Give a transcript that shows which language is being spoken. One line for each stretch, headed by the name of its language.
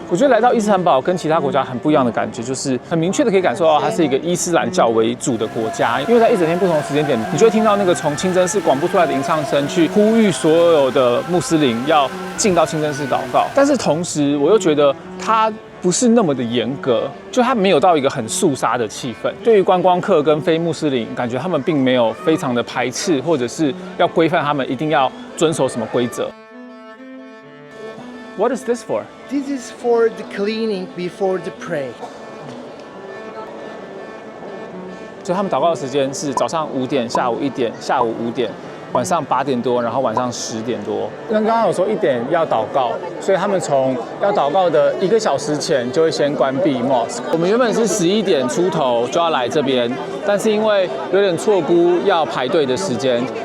Chinese: 我觉得来到伊斯坦堡跟其他国家很不一样的感觉，就是很明确的可以感受到它是一个伊斯兰教为主的国家，因为在一整天不同的时间点，你就会听到那个从清真寺广播出来的吟唱声，去呼吁所有的穆斯林要进到清真寺祷告。但是同时，我又觉得它不是那么的严格，就它没有到一个很肃杀的气氛。对于观光客跟非穆斯林，感觉他们并没有非常的排斥，或者是要规范他们一定要遵守什么规则。
English: What is this for? This is for the cleaning before the pray.
Chinese: 所以他们祷告的时间是早上5点、下午1点、下午5点。晚上8点多，然后晚上10点多。刚刚有说1点要祷告，所以他们从要祷告的1个小时前就会先关闭 mosque。我们原本是11点出头就要来这边，但是因为有点错估要排队的时间。